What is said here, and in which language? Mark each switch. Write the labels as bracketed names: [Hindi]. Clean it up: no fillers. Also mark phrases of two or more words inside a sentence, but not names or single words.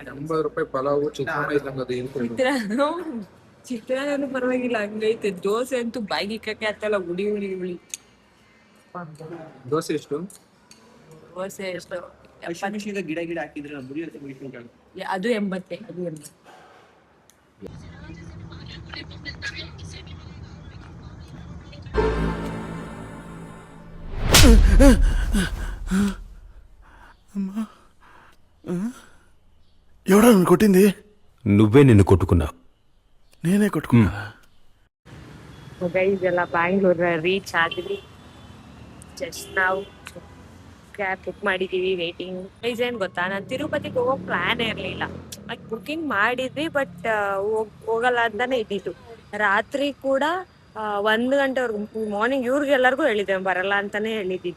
[Kannada] 80 ರೂಪಾಯಿ ಪಲಾವು ಚಿತ್ರಾನ್ನ ಪರವಾಗಿಲ್ಲ, ಹಂಗೈತೆ. ದೋಸೆ ಅಂತೂ ಬಾಯಿಗೆ ಇಕ್ಕಕ್ಕೆ ಆಗ್ತಲ್ಲ, ಉಳಿ ಉಳಿ ಉಳಿ. ದೋಸೆ ಎಷ್ಟು? ದೋಸೆ ಎಷ್ಟು? ಗಿಡ ಗಿಡ ಹಾಕಿದ್ರೆ ಅದು 80. [Telugu] ఎవడా నన్ను కొట్టింది? నువ్వే నిన్ను కొట్టుకున్నావు. నేనే కొట్టుకున్నా. [Kannada] ಇದೆಲ್ಲ ಬ್ಯಾಂಗ್ಳೂರ್ ರೀಚ್ ಆದ್ವಿ. ಜಸ್ಟ್ ನಾವು [English] cab book [Kannada] ಮಾಡಿದೀವಿ, ವೇಟಿಂಗ್. ಏನ್ ಗೊತ್ತಾ, ನಾನು ತಿರುಪತಿಗೆ ಹೋಗೋ ಪ್ಲಾನ್ ಇರ್ಲಿಲ್ಲ. ಬುಕಿಂಗ್ ಮಾಡಿದ್ವಿ, ಬಟ್ ಹೋಗಲ್ಲ ಅಂತಾನೆ ಇದ್ದಿತ್ತು. ರಾತ್ರಿ ಕೂಡ 1 ಗಂಟೆವರೆಗೂ ಮಾರ್ನಿಂಗ್ ಇವ್ರಿಗೆಲ್ಲರಿಗೂ ಹೇಳಿದ್ದೆ ಬರಲ್ಲ ಅಂತಾನೆ ಹೇಳಿದ್ದಿತ್ತು.